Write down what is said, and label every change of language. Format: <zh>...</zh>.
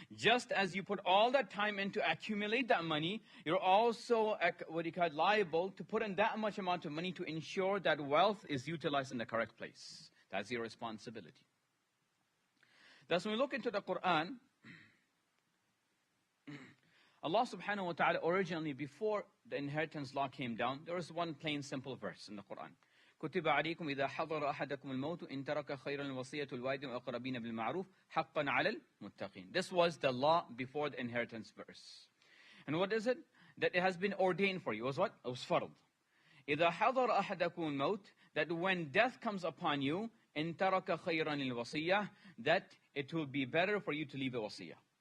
<en>Just as you put all that time in to accumulate that money, you're also liable to put in that much amount of money to ensure that wealth is utilized in the correct place. That's your responsibility. Thus, when we look into the Quran, Allah subhanahu wa ta'ala originally, before the inheritance law came down, there was one plain simple verse in the Quran.</en> <ar>كتب عليكم إذا حضر أحدكم الموت إن ترك خيرا الوصية الوالدين والأقربين بالمعروف حقا على المتقين.</ar> <en>This was the law before the inheritance verse. And what is it? That it has been ordained for you. It was what? It was farad.</en> <ar>إذا حضر أحدكم الموت,</ar> <en>that when death comes upon you,</en> <ar>إن ترك خيرا الوصية,</ar> <en>that it will be better for you to leave a wasiyah.</en>